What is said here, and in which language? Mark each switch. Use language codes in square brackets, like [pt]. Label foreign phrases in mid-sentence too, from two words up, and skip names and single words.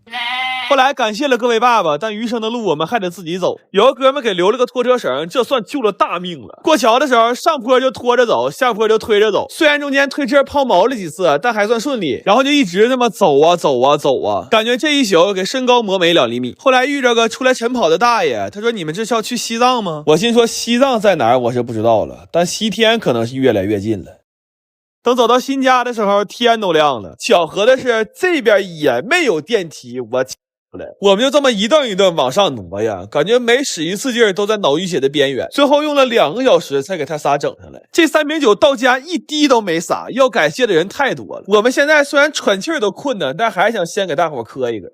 [zh] 後來感謝了各位爸爸，但餘生的路我們還得自己走。有個哥們給留了個拖車繩，這算救了大命了。過橋的時候，上坡就拖着走，下坡就推着走。雖然中間推車拋錨了幾次，但還算順利。然後就一直那麼走啊走啊走啊，感覺這一宿給身高磨沒2厘米。後來遇着個出來晨跑的大爺，他說：“你們這是要去西藏嗎？” 我心說西藏在哪兒我是不知道了，但西天可能是越來越近了。等走到新家的時候，天都亮了。巧合的是，這邊也沒有電梯，我我們就這麼一頓一頓往上挪呀，感覺每使一次勁都在腦溢血的邊緣。最後用了2個小時才給他仨整上來。這3瓶酒到家一滴都沒灑，要感謝的人太多了。我們現在雖然喘氣都困難，但還想先給大夥磕一個。